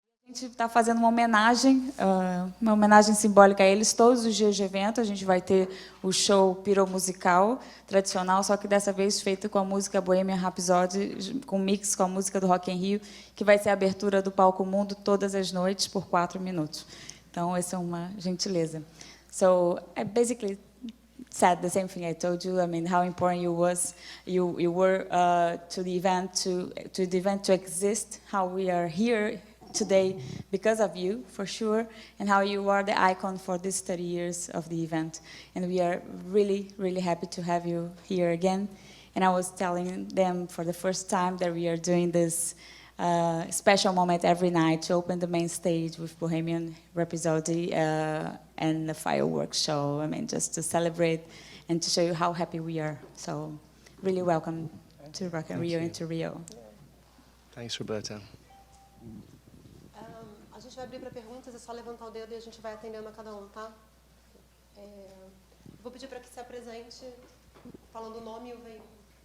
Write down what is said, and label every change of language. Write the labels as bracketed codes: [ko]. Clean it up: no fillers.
[pt] A gente está fazendo uma homenagem simbólica a eles todos os dias de evento. A gente vai ter o show piromusical tradicional, só que dessa vez feito com a música Bohemian Rhapsody, com mix com a música do Rock in Rio, que vai ser a abertura do Palco Mundo todas as noites por 4 minutos. Então, essa é uma gentileza. [en] So, I basically said the same thing I told you. I mean, how important you were to the event to exist, how we are here today because of you, for sure, and how you are the icon for these 30 years of the event. And we are really, really happy to have you here again. And I was telling them for the first time that we are doing this special moment every night to open the main stage with Bohemian Rhapsody and the fireworks show. I mean, just to celebrate and to show you how happy we are. So, really welcome to Rock in Rio and to Rio. Thanks, Roberta. [pt] A gente vai abrir para perguntas, é só levantar o dedo e a gente vai atendendo a cada um, tá? Vou pedir para que se apresente, falando o nome e o veículo.